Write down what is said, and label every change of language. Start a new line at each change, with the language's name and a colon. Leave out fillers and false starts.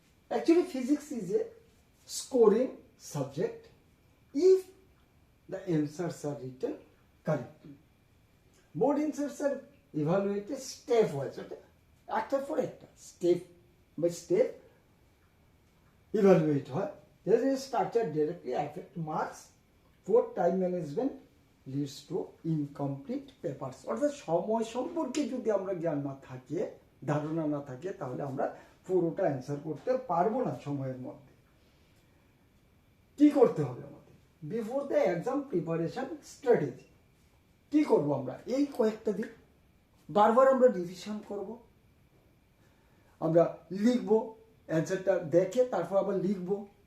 English: Actually, physics is a scoring subject if the answers are written correctly. Board answers are evaluated step-wise.
Bangla: একটা পর একটা
English: step by step evaluate
Bangla: হয়.
English: There is a structure directly affect marks. Poor time management leads to incomplete papers.
Bangla: অর্থাৎ সময় সম্পর্কে যদি আমরা জ্ঞান না থাকে, ধারণা না থাকে, তাহলে আমরা পুরোটা অ্যান্সার করতে পারবো না সময়ের মধ্যে। কি করতে হবে আমাদের?
English: before the exam preparation strategy
Bangla: কি করব আমরা? এই কয়েকটা দিন বারবার আমরা রিভিশন করব, আমরা লিখব, অ্যান্সারটা দেখে তারপর আবার লিখব।